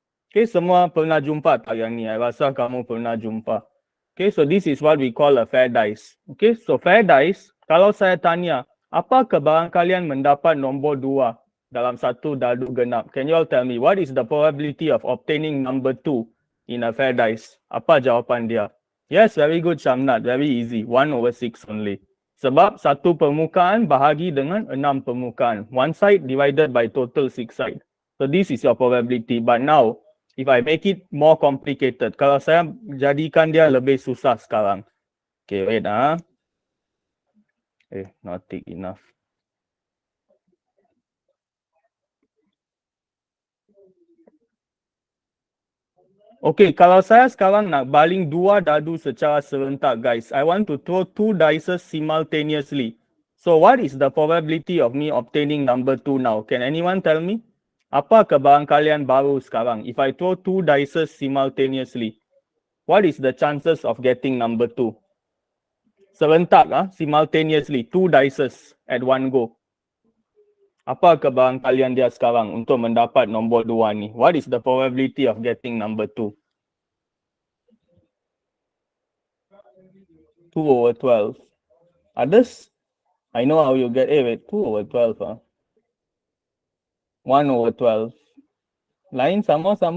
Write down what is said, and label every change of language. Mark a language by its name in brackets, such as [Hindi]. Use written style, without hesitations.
[Malay] Okay, semua pernah jumpa tak yang ni? I rasa kamu pernah jumpa. [English] Okay, so this is what we call a fair dice. [Malay] Okay, so fair dice, kalau saya tanya, apa kebarangkalian mendapat nombor 2 dalam satu dadu genap? [English] Can you all tell me, what is the probability of obtaining number 2 in a fair dice? [Malay] Apa jawapan dia? [English] Yes, very good Syamnat, very easy, 1/6 only. [Malay] Sebab satu permukaan bahagi dengan 6 permukaan. [English] One side divided by total 6 side. So this is your probability. But now, if I make it more complicated, [Malay] kalau saya jadikan dia lebih susah sekarang. [English] Okay, wait not thick enough. [Malay] Okay, kalau saya sekarang nak baling 2 dadu secara serentak, guys, [English] I want to throw 2 dices simultaneously. So what is the probability of me obtaining number 2 now? Can anyone tell me? [Malay] Apa kebarangkalian baru sekarang? [English] If I throw 2 dices simultaneously, what is the chances of getting number 2? Serentak, simultaneously, 2 dices at one go. [Malay] Apa kebarangkalian dia sekarang untuk mendapat nombor 2 ni? [English] What is the probability of getting number 2? 2/12. Others? I know how you get, wait, 2/12 1/12. [Malay] Lain sama?